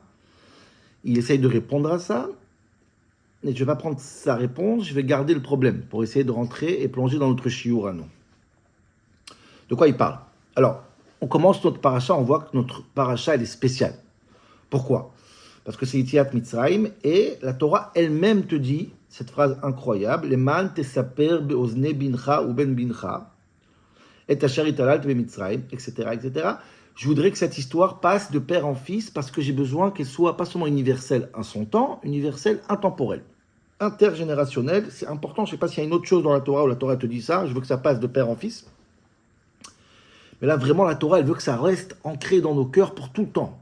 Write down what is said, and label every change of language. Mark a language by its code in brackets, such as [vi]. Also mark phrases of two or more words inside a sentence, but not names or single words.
[fr] Il essaye de répondre à ça. Et je ne vais pas prendre sa réponse, je vais garder le problème pour essayer de rentrer et plonger dans notre shiur à nous. De quoi il parle? Alors, on commence notre paracha, on voit que notre paracha, elle est spéciale. Pourquoi? Parce que c'est [he] יציאת מצרים, [fr] et la Torah elle-même te dit, cette phrase incroyable, [he] למען תספר באזני בנך ובן בנך, את אשר התעללתי במצרים, [fr] etc., etc. Je voudrais que cette histoire passe de père en fils, parce que j'ai besoin qu'elle soit pas seulement universelle à son temps, universelle intemporelle. Intergénérationnelle, c'est important. Je ne sais pas s'il y a une autre chose dans la Torah où la Torah te dit ça, je veux que ça passe de père en fils. Mais là, vraiment, la Torah, elle veut que ça reste ancré dans nos cœurs pour tout le temps.